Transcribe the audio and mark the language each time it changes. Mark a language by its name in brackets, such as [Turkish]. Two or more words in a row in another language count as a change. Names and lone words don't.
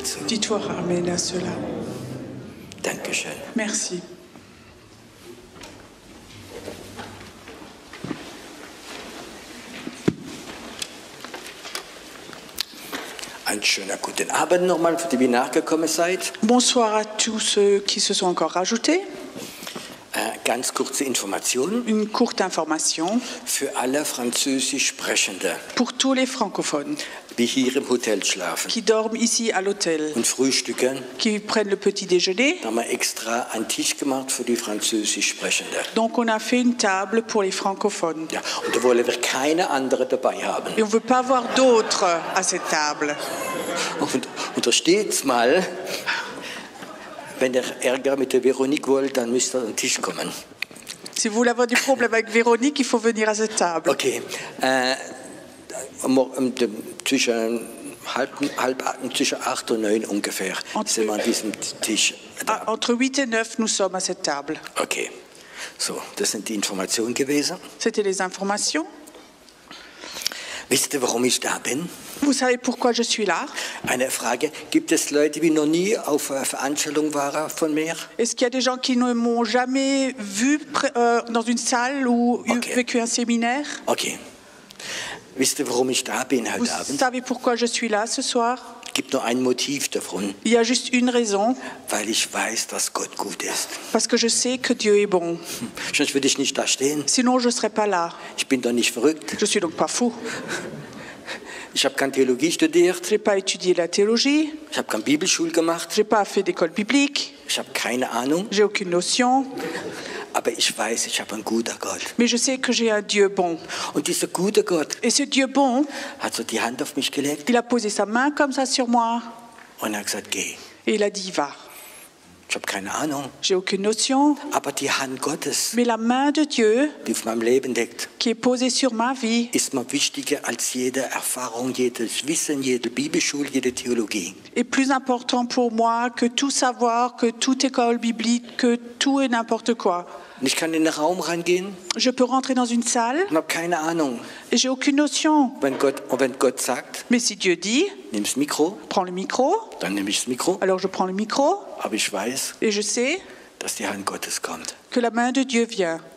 [French] Dites voir Amen à cela. [German] Dankeschön. [French] Merci. [German] Einen schönen guten Abend nochmal für die, die nachgekommen seid. [French] Bonsoir à tous ceux qui se sont encore rajoutés. [German] Ganz kurze Information [French] Une courte information [German] für alle Französisch Sprechende, [French] pour tous les francophones [German] die hier im Hotel schlafen [French] qui dorment ici à l'hôtel, [German] und frühstücken. [French] qui prennent le petit déjeuner. [German] Da haben wir extra einen Tisch gemacht für die Französisch Sprechende. [French] Donc on a fait une table pour les francophones. [German] Ja, und da wollen wir keine andere dabei haben. [French] Et on ne veut pas avoir d'autres à cette table. [German] Und da steht's mal, wenn ihr Ärger mit der Veronique wollt, dann müsst ihr an den Tisch kommen. [French] Si vous voulez avoir du problème avec Véronique, il faut venir à cette table. [German] Okay. Zwischen zwischen 8 und 9 ungefähr sind wir an diesem Tisch da. [French] Entre 8 et 9, nous sommes à cette table. [German] Okay. So, das sind die Informationen gewesen. [French] C'était les informations. [German] Wisst ihr, warum ich da bin? [French] Vous savez pourquoi je suis là? [German] Eine Frage. Gibt es Leute, die noch nie auf einer Veranstaltung waren von mir? [French] Est-ce qu'il y a des gens qui ne m'ont jamais vu dans une salle ou vécu un séminaire? [German] Okay. Wisst ihr, warum ich da bin [French] Vous [German] heute Abend? [French] savez pourquoi je suis là ce soir? [German] Es gibt nur ein Motiv davon, [French] Il y a juste une raison, [German] weil ich weiß, dass Gott gut ist. [French] parce que je sais que Dieu est bon. [German] Sonst würde ich nicht da stehen. [French] Sinon, je ne serais pas là. [German] Ich bin doch nicht verrückt. [French] Je suis donc pas fou. [German] Ich habe keine Theologie studiert. [French] Je n'ai pas étudié la théologie, [German] Ich habe keine Bibelschule gemacht. [French] je n'ai pas fait d'école biblique, [German] Ich habe keine Ahnung. [French] j'ai aucune notion, [German] Aber ich weiß, ich habe einen guten Gott. [French] mais je sais que j'ai un Dieu bon. [German] Und dieser gute Gott [French] Et ce Dieu bon, [German] hat so die Hand auf mich gelegt [French] il a posé sa main comme ça sur moi [German] und hat gesagt, geh. [French] et il a dit va. [German] Ich habe keine Ahnung. [French] J'ai aucune notion, [German] Aber die Hand Gottes, [French] mais la main de Dieu [German] die auf meinem Leben liegt, [French] qui est posée sur ma vie [German] ist mir wichtiger als jede Erfahrung, jedes Wissen, jede Bibelschule, jede Theologie. [French] est plus important pour moi que tout savoir, que toute école biblique, que tout et n'importe quoi. [German] Und ich kann in den Raum reingehen [French] Je peux rentrer dans une salle [German] und habe keine Ahnung. [French] et j'ai aucune notion. [German] Und wenn Gott sagt, [French] Mais si Dieu dit, [German] nimm das Mikro, [French] prends le micro, [German] dann nehme ich das Mikro. [French] alors je prends le micro [German] Aber ich weiß, [French] et je sais [German] dass die Hand Gottes kommt. [French] que la main de Dieu vient.